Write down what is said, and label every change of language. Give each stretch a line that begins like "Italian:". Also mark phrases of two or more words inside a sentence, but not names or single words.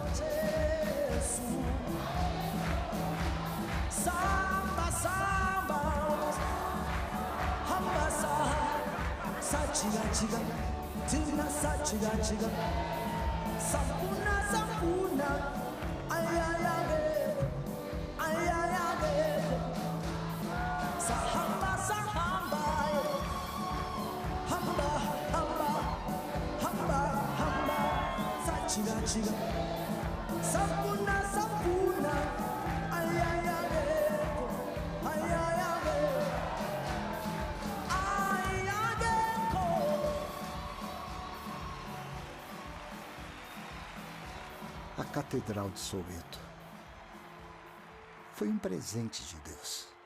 Zulu: Samba, samba, hamba, sachiga, chiga, tina, sachiga, chiga, sampuna, sampuna, ay, ay, ay, ay, ay, sahamba, sahamba, hamba, hamba, hamba, hamba, sachiga, chiga, sampuna, sampuna, ay, ay, ay, ay, ay, ay,
Portuguese: A Catedral de Soweto foi um presente de Deus.